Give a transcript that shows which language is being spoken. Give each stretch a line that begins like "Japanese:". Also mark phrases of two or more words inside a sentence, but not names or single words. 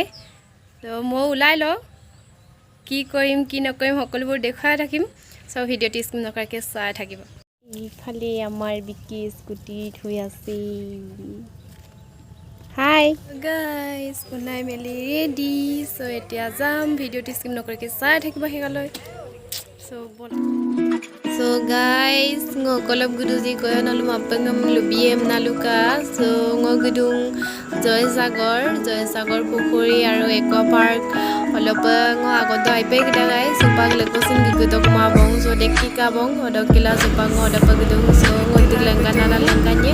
Assamese: মই ওলাই লওঁ কি কৰিম কি নকৰিম সকলোবোৰ দেখাই থাকিম। ভিডিঅ'টি স্কিপ নকৰাকৈ চাই থাকিব। ইফালে আমাৰ বিকি স্কুটি ধুই আছে।
English: hi guys,
Assamese: বনাই মেলি ৰেডি। এতিয়া যাম, ভিডিঅ'টি স্কিপ নকৰাকৈ চাই থাকিব শেষলৈ।
Mising: Guys, ngokolop guduji koyo nalum apengam lubiem naluka. Ngogudung Joysagar Pukhuri aru Eco Park olopeng agodo aipe kita guys. Supang lekosin gigutok mabong dekki kabong odokila supang odapagudung ngodik langkanan langkanye.